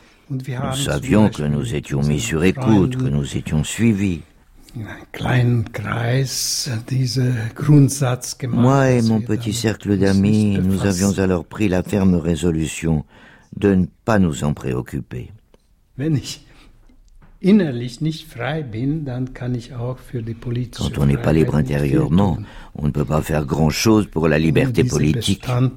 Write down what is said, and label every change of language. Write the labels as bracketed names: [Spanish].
[French] Nous savions que nous étions mis sur écoute, que nous étions suivis. Moi et mon petit cercle d'amis, nous avions alors pris la ferme résolution de ne pas nous en préoccuper. [German] Wenn ich innerlich nicht frei bin, dann kann ich auch für die politische. [French] Quand on n'est pas libre intérieurement, on ne peut pas faire grand-chose pour la liberté politique.